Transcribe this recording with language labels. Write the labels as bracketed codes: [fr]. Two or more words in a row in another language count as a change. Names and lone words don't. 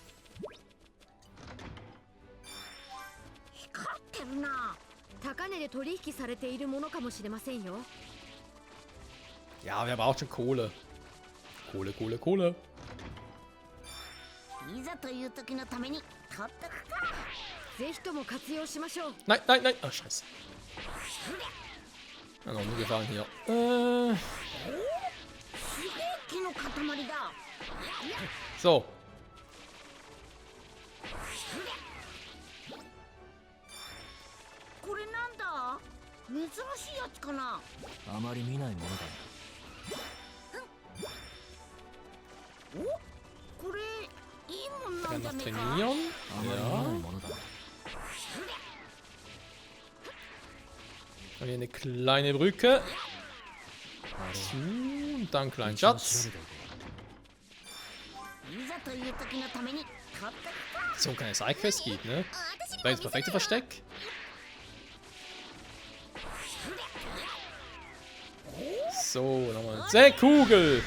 [ja] 光ってるな。高値で取引されているものかもしれませんよ。 [de] Ja, wer braucht schon Kohle? Kohle, Kohle, Kohle. [ja] いざという時のために取っとくか。ぜひとも活用しましょう。 [de] Nein, nein, nein. Oh, scheiße. Noch umgefallen hier. [ja] 木の塊だ。 [de] So. [ja] これなんだ。珍しいやつかな。あまり見ないものだ。お、これいいもんな [de] Kann [ja] んじゃ [de] noch [ja] ねえか。 [de] trainieren. [ja] あまり見ない [de] Ja. [ja] ものだ。 [de] Und hier eine kleine Brücke. So, und dann einen kleinen Schatz. [ja] いざという時のために取っとくか。 [de] So, keine Sidequest geht, ne? Da ist das perfekte Versteck. So, nochmal. Kugel.